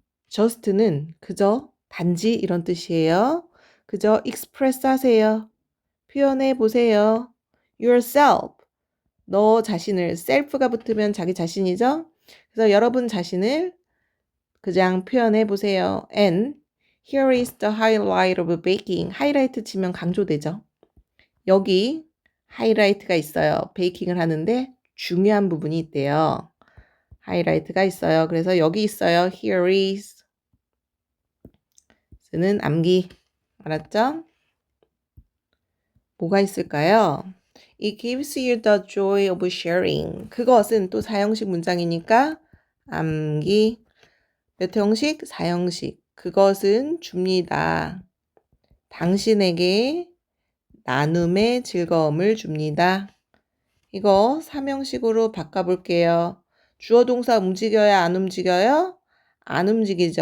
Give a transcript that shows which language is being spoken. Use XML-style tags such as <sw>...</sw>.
<ko>just는 그저, 단지 이런 뜻이에요. 그저 express 하세요. 표현해 보세요. yourself. 너 자신을, self가 붙으면 자기 자신이죠? 그래서 여러분 자신을 그냥 표현해 보세요.</ko> <en>And here is the highlight of baking.</en> <ko>하이라이트 치면 강조되죠. 여기 하이라이트가 있어요. 베이킹을 하는데 중요한 부분이 있대요. 하이라이트가 있어요. 그래서 여기 있어요. Here is. 는 암기. 알았죠? 뭐가 있을까요?</ko> <en>It gives you the joy of sharing.</en> <ko>그것은 또 사형식 문장이니까 암기. 몇 형식? 사형식. 그것은 줍니다. 당신에게 나눔의 즐거움을 줍니다. 이거 삼형식으로 바꿔볼게요. 주어 동사 움직여야 안 움직여요? 안 움직이죠.</ko>